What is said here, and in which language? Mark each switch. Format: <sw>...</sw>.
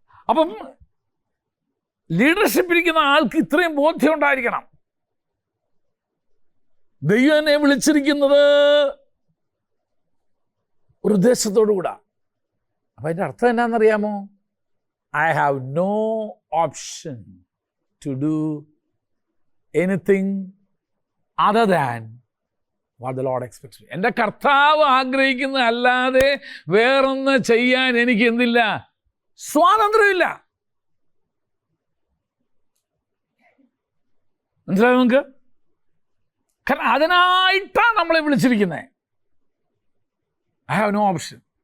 <ml>അപ്പം ലീഡർഷിപ്പിരിക്കുന്ന ആൾക്ക് ഇത്രയും ബോധ്യം ഉണ്ടായിരിക്കണം. ദൈവം എന്നെ വിളിച്ചിരിക്കുന്നത് ഒരു ഉദ്ദേശത്തോടു കൂടാ. അപ്പം അതിൻ്റെ അർത്ഥം എന്നാണെന്നറിയാമോ?</ml> <en>I have no option to do anything other than what the Lord expects me.</en> <ml>എൻ്റെ കർത്താവ് ആഗ്രഹിക്കുന്ന അല്ലാതെ വേറൊന്ന് ചെയ്യാൻ എനിക്ക് എന്തില്ല? സ്വാതന്ത്ര്യമില്ല. മനസ്സിലായോ നിങ്ങൾക്ക്? കാരണം അതിനായിട്ടാണ് നമ്മളെ വിളിച്ചിരിക്കുന്നത്.</ml> <en>I have no option.</en>